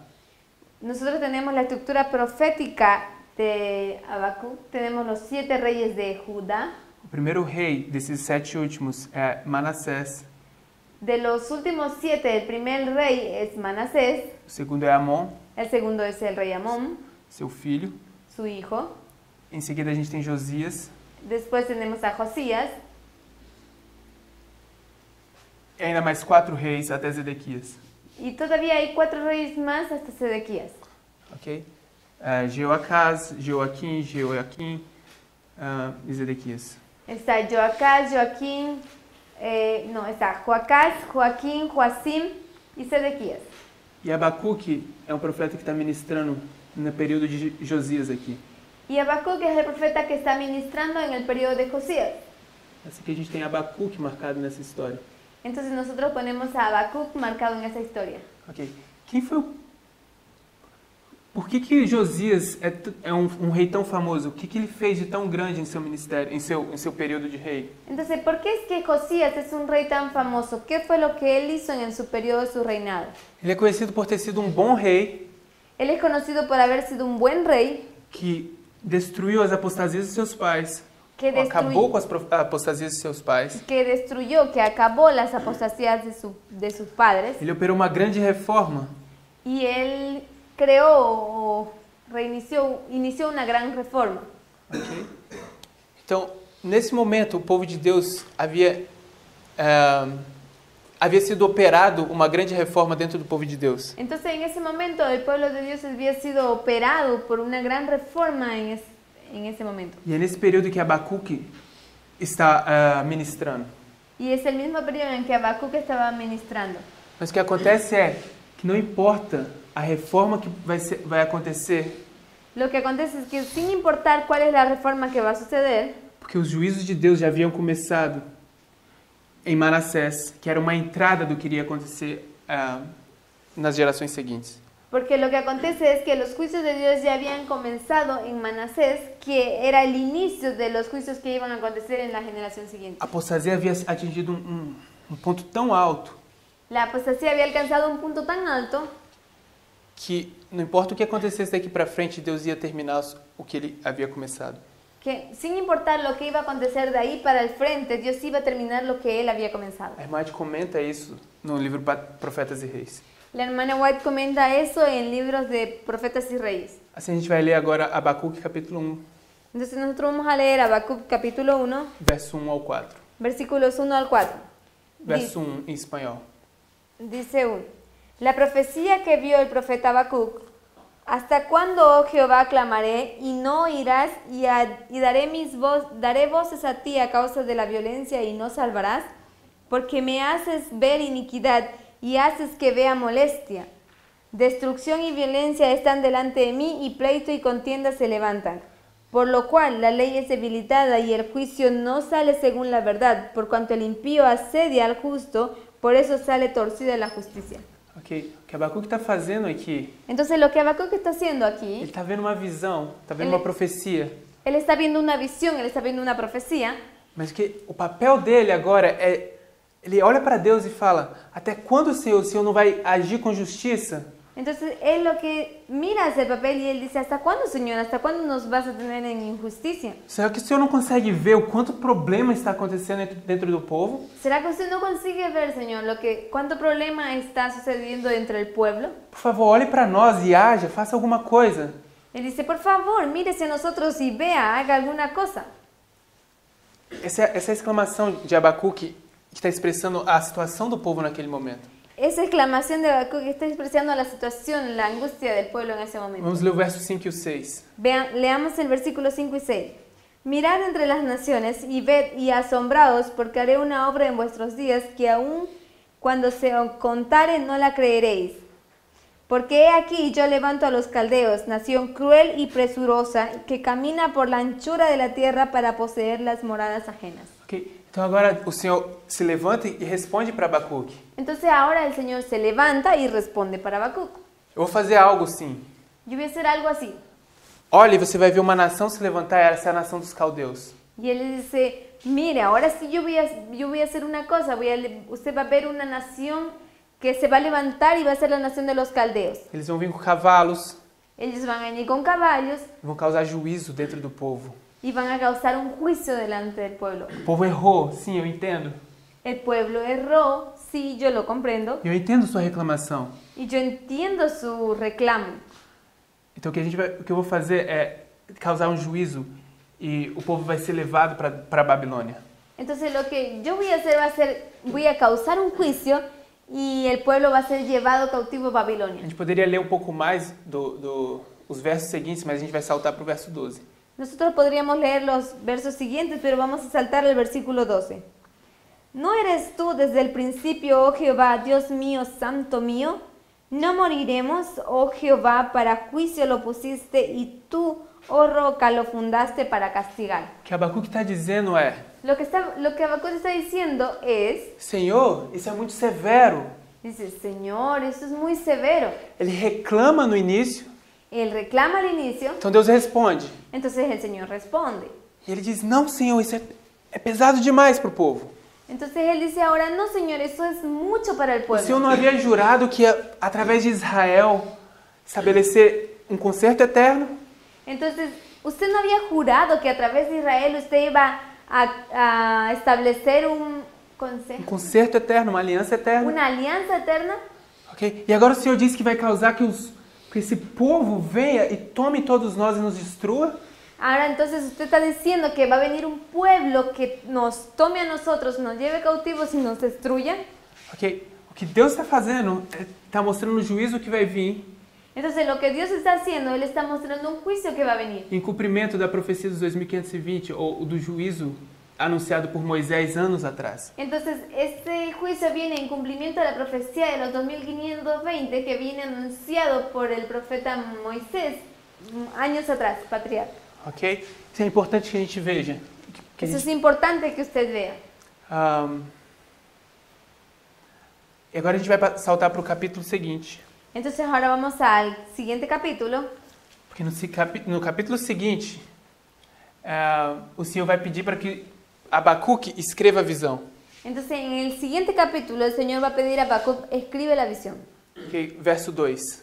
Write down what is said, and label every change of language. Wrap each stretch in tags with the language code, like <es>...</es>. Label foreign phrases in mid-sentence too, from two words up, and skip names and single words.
<es>Nosotros tenemos la estructura profética de Habacuc, tenemos los 7 reyes de Judá.</es> <pt>O primeiro rei desses 7 últimos é Manassés.</pt> <es>De los últimos 7, el primer rey es Manasés,</es> <pt>o segundo é Amon,</pt> <es>el segundo es el rey Amón,</es> <pt>seu filho.</pt> <es>su hijo.</es> <pt>Em seguida a gente tem Josias.</pt> <es>Después tenemos a Josías.</es> <pt>E ainda mais 4 reis até Zedequias.</pt> <es>Y todavía hay 4 reyes más hasta Sedequías.</es> <pt>Ok? Jeoacás, Joaquim e Zedequias.</pt> <es>Está Joacás, Joaquín, está Joacás, Joaquín, Joacim y Sedequías.</es> <pt>E Abacuque é um profeta que está ministrando no período de Josias aqui.</pt> <es>Y Habacuc es el profeta que está ministrando en el periodo de Josías.</es> <pt>Assim que a gente tem Abacuque marcado nessa história.</pt> <es>Entonces nosotros ponemos a Habacuc marcado en esa historia.</es> <pt>Ok. Quem foi o... Por que Josias é um rei tão famoso? O que ele fez de tão grande em seu ministério, em seu período de rei?</pt> <es>Entonces, ¿por qué es que Josías es un rey tan famoso? ¿Qué fue lo que él hizo en su periodo de su reinado?</es> <pt>Ele é conhecido por ter sido um bom rei</pt> <es>Él es conocido por haber sido un buen rey</es> <pt>que destruiu as apostasias de seus pais, que, ou acabou com as apostasias de seus pais.</pt> <es>que destruyó, que acabó las apostasías de sus padres.</es> <pt>Ele operou uma grande reforma.</pt> <es>Y él creó o inició una gran reforma.</es> <pt>Okay? Então, nesse momento, o povo de Deus havia sido operado uma grande reforma dentro do povo de Deus.</pt> <es>Entonces, en ese momento, el pueblo de Dios había sido operado por una gran reforma en ese momento.</es> <pt>E é nesse período que Abacuque está ministrando.</pt> <es>Y es el mismo periodo en que Habacuc estaba ministrando.</es> <pt>Mas o que acontece é que não importa a reforma que vai acontecer,</pt> <es>Lo que acontece es que sin importar cuál es la reforma que va a suceder,</es> <pt>porque os juízos de Deus já haviam começado em Manassés, que era uma entrada do que iria acontecer nas gerações seguintes.</pt> <es>porque lo que acontece es que los juicios de Dios ya habían comenzado en Manasés, que era el inicio de los juicios que iban a acontecer en la generación siguiente.</es> <pt>A apostasia havia atingido ponto tão alto</pt> <es>La apostasía había alcanzado un punto tan alto</es> <pt>que não importa o que acontecesse daqui para frente, Deus ia terminar o que ele havia começado.</pt> <es>que sin importar lo que iba a acontecer de ahí para el frente, Dios iba a terminar lo que él había comenzado.</es> <pt>A irmã comenta isso no livro Profetas e Reis.</pt> <es>La hermana White comenta eso en libros de Profetas y Reyes.</es> <pt>Assim a gente vai ler agora Abacuque capítulo 1,</pt> <es>Entonces nosotros vamos a leer Habacuc capítulo 1,</es> <pt>verso 1 ao 4.</pt> <es>versículos 1 al 4.</es> <pt>Verso 1 em espanhol.</pt> <es>Dice 1. La profecía que vio el profeta Habacuc: ¿hasta cuándo, oh Jehová, clamaré y no oirás, y daré voces a ti a causa de la violencia y no salvarás? Porque me haces ver iniquidad y haces que vea molestia. Destrucción y violencia están delante de mí, y pleito y contienda se levantan. Por lo cual la ley es debilitada y el juicio no sale según la verdad. Por cuanto el impío asedia al justo, por eso sale torcida la justicia.</es> <pt>Ok, o que Abacuque está fazendo aqui,</pt> <es>Entonces lo que Habacuc está haciendo</es> <pt>ele</pt> <es>aquí,</es> <pt>está vendo uma visão, está vendo Ele- uma profecia,</pt> <es>él está viendo una visión, él está viendo una profecía,</es> <pt>mas que o papel dele agora é, ele olha para Deus e fala, até quando o Senhor não vai agir com justiça?</pt> <es>entonces él lo que mira hacia el papel y él dice: ¿hasta cuándo, Señor? ¿Hasta cuándo nos vas a tener en injusticia?</es> <pt>Será que o Senhor não consegue ver o quanto problema está acontecendo dentro do povo?</pt> <es>¿Será que usted no consigue ver, Señor, cuánto problema está sucediendo entre el pueblo?</es> <pt>Por favor, olhe para nós e haja, faça alguma coisa.</pt> <es>Él dice: por favor, mírese a nosotros y vea, haga alguna cosa.</es> <pt>Essa exclamação de Abacuque que está expressando a situação do povo naquele momento.</pt> <es>Esa exclamación de Habacuc está expresando la situación, la angustia del pueblo en ese momento.</es> <pt>Vamos ler o verso 5 e o 6.</pt> <es>Leamos el versículo 5 y 6. Mirad entre las naciones y ved y asombraos, porque haré una obra en vuestros días que aun cuando se os contare no la creeréis. Porque he aquí yo levanto a los caldeos, nación cruel y presurosa, que camina por la anchura de la tierra para poseer las moradas ajenas.</es> <pt>Ok, então agora o Senhor se levanta e responde para Abacuque.</pt> <es>Entonces ahora el Señor se levanta y responde para Habacuc.</es> <pt>Eu vou fazer algo sim.</pt> <es>Yo voy a hacer algo así.</es> <pt>Olha, e você vai ver uma nação se levantar, essa é a nação dos caldeus.</pt> <es>Y él le dice: mire, ahora sí yo voy a hacer una cosa, usted va a ver una nación que se va a levantar y va a ser la nación de los caldeos.</es> <pt>Eles vão vir com cavalos,</pt> <es>Ellos van a venir con caballos</es> <pt>vão causar juízo dentro do povo.</pt> <es>y van a causar un juicio delante del pueblo.</es> <pt>O povo errou, sim, eu entendo.</pt> <es>El pueblo erró, sí, yo lo comprendo</es> <pt>E eu entendo sua reclamação.</pt> <es>y yo entiendo su reclamo.</es> <pt>Então o que eu vou fazer é causar um juízo e o povo vai ser levado para a Babilônia.</pt> <es>Entonces lo que yo voy a hacer voy a causar un juicio y el pueblo va a ser llevado cautivo a</es> <pt>A</pt> <es>Babilonia.</es> <pt>gente poderia ler um pouco mais os versos seguintes, mas a gente vai saltar para o verso 12.</pt> <es>Nosotros podríamos leer los versos siguientes, pero vamos a saltar el versículo 12. ¿No eres tú desde el principio, oh Jehová, Dios mío, santo mío? No moriremos, oh Jehová, para juicio lo pusiste y tú, oh roca, lo fundaste para castigar.</es> <pt>O que Abacuque está dizendo é:</pt> <es>Lo que Habacuc está diciendo es,</es> <pt>Senhor, isso é muito severo.</pt> <es>dice, Señor, esto es muy severo.</es> <pt>Ele reclama no início,</pt> <es>Él reclama al inicio,</es> <pt>então Deus responde.</pt> <es>entonces el Señor responde.</es> <pt>E ele diz: não, Senhor, isso é pesado demais para o povo.</pt> <es>Entonces él dice ahora, no Señor, eso es mucho para el</es> <pt>O Senhor</pt> <es>pueblo.</es> <pt>não havia jurado que ia, através de Israel, estabelecer um concerto eterno?</pt> <es>Entonces, ¿usted no había jurado que a través de Israel usted iba a establecer un consejo,</es> <pt>Um concerto eterno, uma aliança eterna.</pt> <es>una alianza eterna?</es> <pt>Ok? E agora o Senhor diz que vai causar que esse povo venha e tome todos nós e nos destrua?</pt> <es>Ahora entonces usted está diciendo que va a venir un pueblo que nos tome a nosotros, nos lleve cautivos y nos destruya.</es> <pt>Ok? O que Deus está fazendo está mostrando o juízo que vai vir</pt> <es>Entonces lo que Dios está haciendo, Él está mostrando un juicio que va a venir.</es> <pt>em cumprimento da profecia dos 2520 ou do juízo anunciado por Moisés anos atrás.</pt> <es>Entonces este juicio viene en cumplimiento de la profecía de los 2520 que viene anunciado por el profeta Moisés años atrás, patriarca.</es> <pt>Ok? Isso é importante que a gente veja. Que a</pt> <es>Eso es</es> <pt>gente,</pt> <es>importante que usted vea.</es> <pt>e agora a gente vai saltar para o capítulo seguinte.</pt> <es>Entonces ahora vamos al siguiente capítulo.</es> <pt>Porque no capítulo seguinte, o Senhor vai pedir para que Abacuque escreva a visão.</pt> <es>Entonces en el siguiente capítulo el Señor va a pedir a Habacuc, escribe la visión.</es> <pt>Okay? Verso 2.</pt>